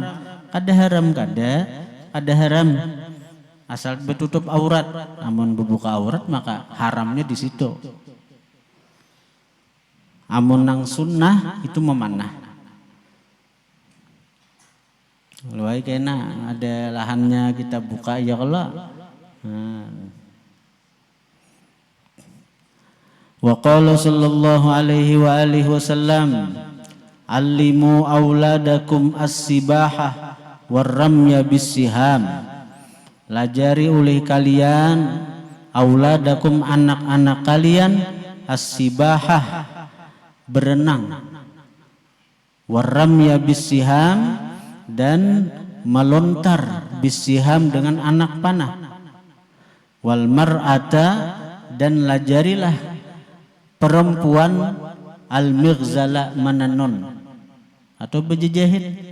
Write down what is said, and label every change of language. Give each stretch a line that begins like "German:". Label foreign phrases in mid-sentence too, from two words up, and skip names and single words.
Banjar: Kada haram. Asal bertutup aurat. Amun berbuka aurat maka haramnya di situ. Amun nang sunnah itu memanah. Luai kena ada lahannya kita buka ya Allah.
Arabic: وقال صلى الله عليه وآله وسلم علموا أولادكم السباحة والرمي بالسهام.
Banjar: Lajari oleh kalian auladakum anak-anak kalian as-sibahah berenang,
Arabic: والرمي بالسهام
Banjar: dan melontar bis-siham dengan anak panah,
Arabic: والمرأة
Banjar: dan lajarilah perempuan al-mighzala mananon atau berjejahit.